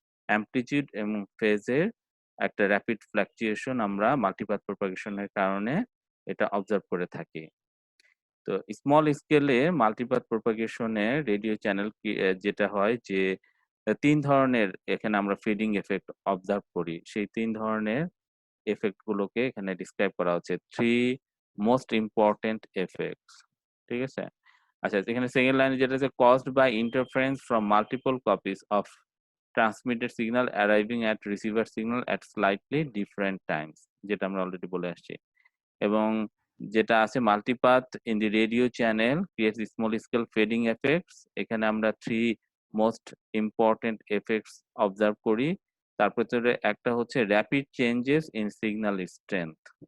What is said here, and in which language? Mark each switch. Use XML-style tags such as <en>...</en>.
<bn>Amplitude এবং ফেজের একটা র‍্যাপিড ফ্লাকচুয়েশন আমরা মাল্টিপাথ প্রপাগেশন এর কারণে এটা অবজার্ভ করে থাকি। তো স্মল স্কেলে মাল্টিপাথ প্রপাগেশন এ রেডিও চ্যানেল যেটা হয় যে ৩ ধরনের এখানে আমরা ফিডিং ইফেক্ট অবজার্ভ করি। সেই ৩ ধরনের ইফেক্ট গুলোকে এখানে ডিসক্রাইব করা হচ্ছে। 3 মোস্ট ইম্পোর্টেন্ট ইফেক্টস। ঠিক আছে? আচ্ছা, এখানে সেকেন্ড লাইনে যেটা আছে</bn> <en>caused by interference from multiple copies of transmitted signal arriving at receiver signal at slightly different times,</en> <bn>যেটা আমরা অলরেডি বলে আসছি। এবং যেটা আছে</bn> <en>Multipath in the radio channel creates small scale fading effects.</en> <bn>এখানে আমরা 3 মোস্ট ইম্পোর্টেন্ট এফেক্টস অবজার্ভ করি। তার ভেতরে একটা হচ্ছে rapid changes in signal strength.</bn>